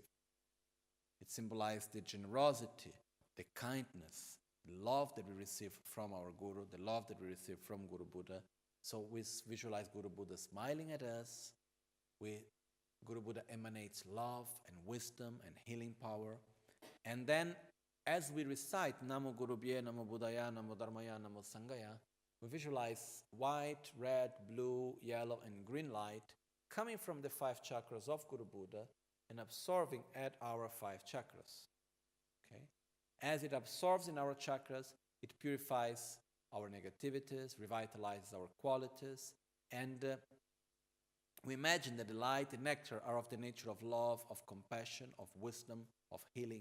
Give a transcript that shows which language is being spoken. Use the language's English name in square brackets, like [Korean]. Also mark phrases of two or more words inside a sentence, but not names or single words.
[English] It symbolizes the generosity, the kindness, the love that we receive from our Guru, the love that we receive from Guru Buddha. So we visualize Guru Buddha smiling at us. Guru Buddha emanates love and wisdom and healing power. And then as we recite [Sanskrit] Namo Guru Bhye, Namo Buddhaya, Namo Dharmaya, Namo Sanghaya, [English] we visualize white, red, blue, yellow, and green light coming from the 5 chakras of Guru Buddha and absorbing at our 5 chakras. Okay? As it absorbs in our chakras, it purifies our negativities, revitalizes our qualities, and we imagine that the light and nectar are of the nature of love, of compassion, of wisdom, of healing.